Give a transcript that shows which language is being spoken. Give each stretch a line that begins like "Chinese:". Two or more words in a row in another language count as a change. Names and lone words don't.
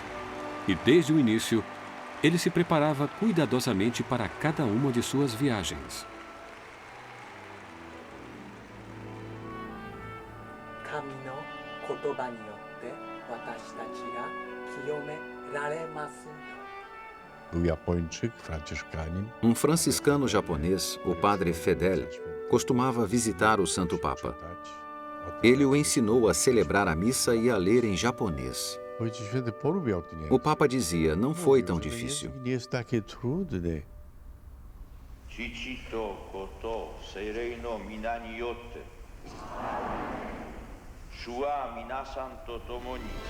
Portuguese: E desde o início, ele se preparava cuidadosamente para cada uma de suas viagens.
Polish: Był Japończyk, franciszkanin.
Portuguese: Um franciscano japonês, o padre Fedel, costumava visitar o Santo Papa. Ele o ensinou a celebrar a missa e a ler em japonês. O Papa dizia, não foi tão difícil.
Japanese: 父と子と聖霊の御名によって. 主は皆さんと共に.